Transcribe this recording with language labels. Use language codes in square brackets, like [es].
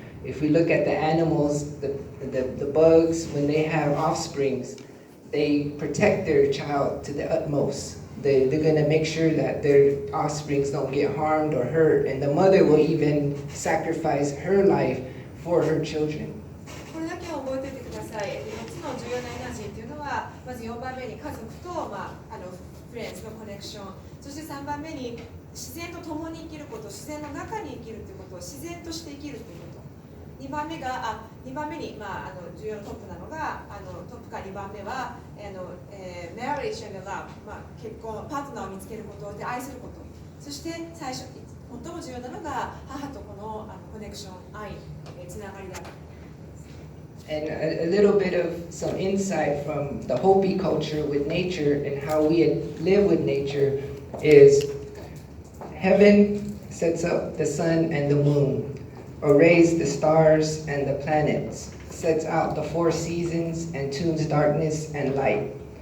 [en] If we look at the animals, the bugs, when they have offsprings, they protect their child to the utmost. They're going to make sure that their offsprings don't get harmed or hurt. And the mother will even sacrifice her life for her children. [ja] これだけは覚えておいてください。4つの重要なエナジーというのは、まず4番目に家族と、フレンズのコネクション、そして3番目に自然と共に生きること、自然の中に生きるということを自然として生きるということ。 2番目に、重要なトップなのが、トップから2番目は、 [en] marriage and love、 [ja] 結婚、パートナーを見つけることで愛すること。そして最初、最も重要なのが母と子のコネクション、愛、つながりである。 [en] And a little bit of some insight from the Hopi culture with nature and how we live with nature is heaven sets up the sun and the moon, arrays the stars and the planets, sets out the 4 seasons and tunes darkness and light.